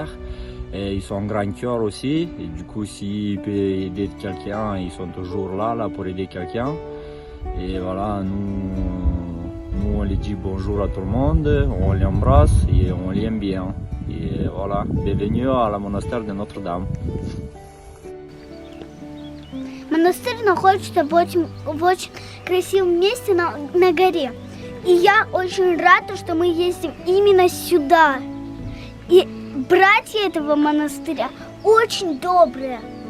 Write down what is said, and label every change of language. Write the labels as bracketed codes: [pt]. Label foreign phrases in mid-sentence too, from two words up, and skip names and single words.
[fr] Et ils sont en grand cœur aussi, et du coup s'ils peuvent aider quelqu'un, ils sont toujours là pour aider quelqu'un. Et voilà, nous on les dit bonjour à tout le monde, on les embrasse et on les aime bien. Et voilà, bienvenue à la monastère de Notre-Dame. [ru] Монастырь находится в очень красивом месте на горе. И я очень рада, что мы ездим именно сюда. И братья этого монастыря очень добрые.